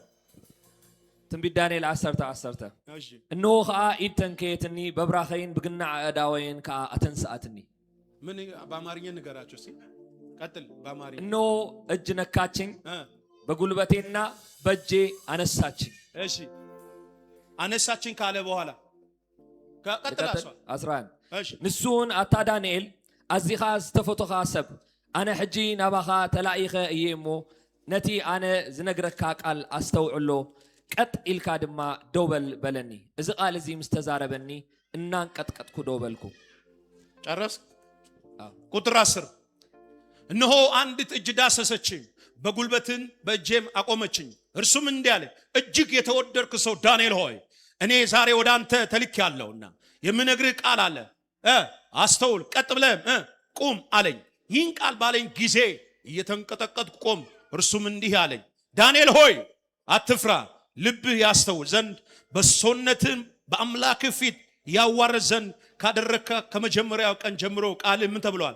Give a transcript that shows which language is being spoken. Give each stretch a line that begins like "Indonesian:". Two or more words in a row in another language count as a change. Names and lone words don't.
Tigrinya: ትንቢት ዳንኤል 10:10 እነሆ ኸአ ኢድ ተንከየትኒ በብራኸይን ብግናዕ አእዳወይን ከአ አተንስአትኒ።
Amharic: ምን በአማርኛ ንገራቸው እስቲ። ቀጥል በአማርኛ። እነሆ እጅ ነካችኝ በጉልበቴና በእጄ አነሳችኝ። እሺ አነሳችኝ ካለ በኋላ ቀጥላሷ
Tigrinya: 11 እሺ ንሱን አታ ዳንኤል አዚኻ ዝተፈቶኻ ሰብ ኣነ ሕጂ ናባኻ ተላኢኸ እየ እሞ ነቲ ኣነ ዝነግረካ ቃል አስተውዕሎ ቀጥ ኢልካ ድማ ደውበል በለኒ። እዚ ቃል እዚ ምስ ተዛረበኒ እናንቀጥቀጥኩ ደውበልኩ።
Amharic: ጨረስ? ቁጥር 10 እነሆ አንዲት እጅ ዳሰሰችኝ በጉልበትን በእጄም አቆመችኝ። እርሱም እንዲህ አለ፣ እጅግ የተወደድክ ሰው ዳንኤል ሆይ እኔ ዛሬ ወደ አንተ ተልኬአለሁና የምነግርህ ቃል አለ። አስተውል፣ ቀጥ ብለህም ቁም አለኝ። ይህን ቃል ባለኝ ጊዜ እየተንቀጠቀጥኩ ቆም። እርሱም እንዲህ አለኝ፣ ዳንኤል ሆይ አትፍራ፣ ልብህ ያስተውል ዘንድ በሰውነትህም በአምላክህ ፊት ያዋርድ ዘንድ ካደረግከ ከመጀመሪያው ቀን ጀምሮ ቃል ምን ተብሏል?